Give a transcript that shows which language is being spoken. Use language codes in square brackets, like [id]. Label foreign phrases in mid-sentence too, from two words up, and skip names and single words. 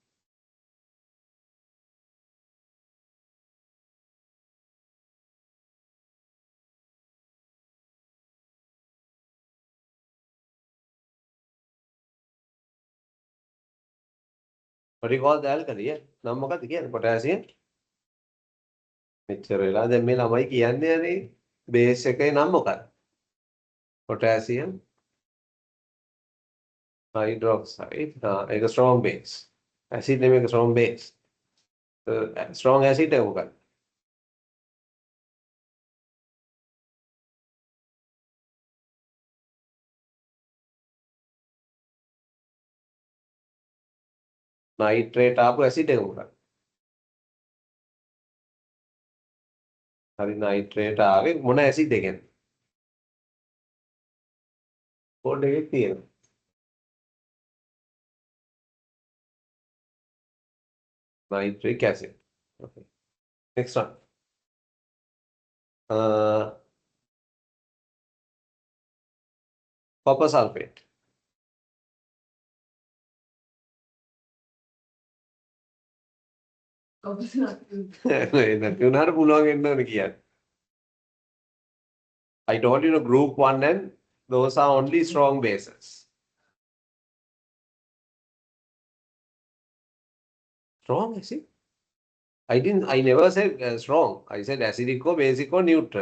[en] What do you call the alkali? Yeah. [si] නම් මොකක්ද කියන්නේ? potassium. මෙච්චර වෙලා දැන් මේ ළමයි කියන්නේ අනේ බේස් එකේ නම් මොකක්ද? [en] potassium hydroxide. [si] ඒක [en] strong base. [si] acid නෙමෙයි [en] strong base. strong acid [si] එක මොකක්ද? nitrate ආපු acid එක මොකක්ද? හරි nitrate ආවේ මොන acid එකෙන්ද? code එකේ තියෙනවා. [en] nitric acid. Okay. Next one. Copper sulfate. [si] නැති උනාට පුළුවන් වෙන්න ඕනේ කියන්නේ. [en] I told you group 1 and those are only strong bases. Strong acid? I never said strong. I said acidic or basic or neutral.